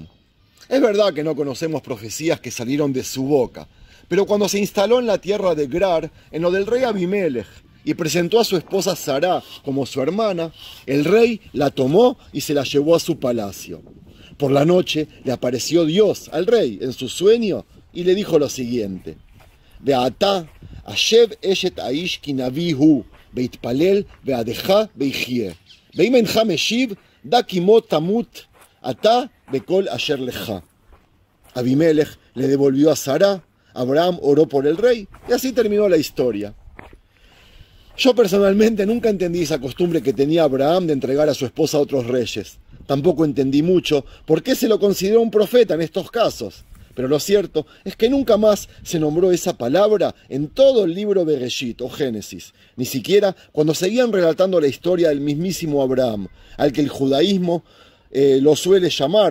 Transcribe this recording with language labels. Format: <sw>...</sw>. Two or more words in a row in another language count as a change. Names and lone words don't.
<es>Es verdad que no conocemos profecías que salieron de su boca, pero cuando se instaló en la tierra de Gerar, en lo del rey Abimelech, y presentó a su esposa Sará como su hermana, el rey la tomó y se la llevó a su palacio. Por la noche le apareció Dios al rey en su sueño y le dijo lo siguiente:</es> <he>ועתה, השב אשת האיש כי נביא הוא, ויתפלל בעדך וחיה, ואם אינך משיב, דע כי מות תמות אתה וכל אשר לך.</he> <es>Abimelech le devolvió a Sará, Abraham oró por el rey, y así terminó la historia. Yo personalmente nunca entendí esa costumbre que tenía Abraham de entregar a su esposa a otros reyes. Tampoco entendí mucho por qué se lo consideró un profeta en estos casos. Pero lo cierto es que nunca más se nombró esa palabra en todo el libro Bereshit o Génesis, ni siquiera cuando seguían relatando la historia del mismísimo Abraham, al que el judaísmo lo suele llamar.</es>